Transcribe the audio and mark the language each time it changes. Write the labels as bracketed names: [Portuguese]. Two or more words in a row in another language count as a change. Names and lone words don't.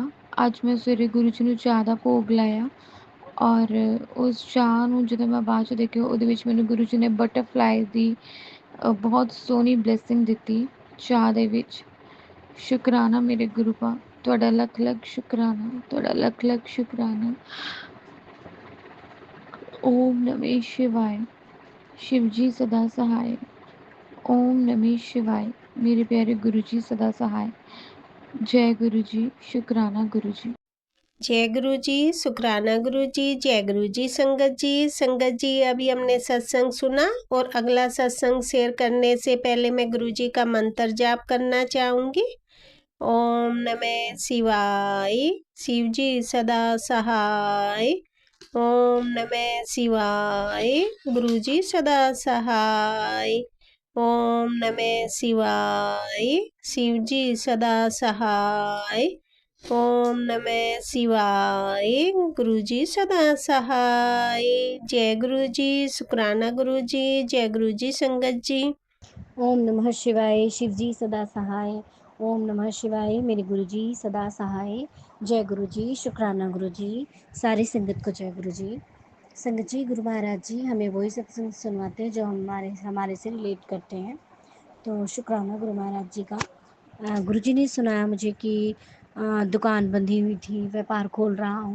[Punjabi] ਅੱਜ ਮੈਂ ਸਵੇਰੇ ਗੁਰੂ ਜੀ ਨੂੰ ਚਾਹ ਦਾ ਭੋਗ ਲਾਇਆ, ਔਰ ਉਸ ਚਾਹ ਨੂੰ ਜਦੋਂ ਮੈਂ ਬਾਅਦ 'ਚ ਦੇਖਿਆ, ਉਹਦੇ ਵਿੱਚ ਮੈਨੂੰ ਗੁਰੂ ਜੀ ਨੇ ਬਟਰਫਲਾਈ ਦੀ ਬਹੁਤ ਸੋਹਣੀ ਬਲੈਸਿੰਗ ਦਿੱਤੀ ਚਾਹ ਦੇ ਵਿੱਚ। ਸ਼ੁਕਰਾਨਾ ਮੇਰੇ ਗੁਰੂ ਪਾ, ਤੁਹਾਡਾ ਲੱਖ ਲੱਖ ਸ਼ੁਕਰਾਨਾ, ਤੁਹਾਡਾ ਲੱਖ ਲੱਖ ਸ਼ੁਕਰਾਨਾ। [Sanskrit] ਓਮ ਨਮः शिवाय। [Hindi] शिव जी सदा सहाय। [Sanskrit] ओम नमः शिवाय। [Hindi] मेरे प्यारे गुरु जी सदा सहाय। जय गुरु जी। शुकराना गुरु जी। जय गुरु जी, शुक्राना गुरु जी, जय गुरु जी संगत जी। संगत जी, अभी हमने सत्संग सुना और अगला सत्संग शेयर करने से पहले मैं गुरु जी का मंत्र जाप करना चाहूँगी। [Sanskrit] ओम नमः शिवाय, [Hindi] शिव जी सदा सहाय। [Sanskrit] ओम नमः शिवाय, [Hindi] गुरु जी सदा सहाय। [Sanskrit] ओम नमः शिवाय, [Hindi] शिव जी सदा सहाय। [Sanskrit] ओम नमः शिवाय, [Hindi] गुरु जी सदा सहाय। जय गुरु जी, शुक्राना गुरु जी, जय गुरु जी संगत जी। [Sanskrit] ओम नमः शिवाय। [Hindi] शिव जी सदा सहाय। [Sanskrit] ओम नमः शिवाय। [Hindi] मेरे गुरु जी सदा सहाय। जय गुरु जी। शुक्राना गुरु जी। सारी संगत को जय गुरु जी। संगत जी, गुरु महाराज जी हमें वही सत्संग सुनवाते हैं जो हमारे से रिलेट करते हैं। तो शुक्राना गुरु महाराज जी का। गुरु जी ने सुनाया मुझे कि दुकान बंधी हुई थी, व्यापार खोल रहा हूँ।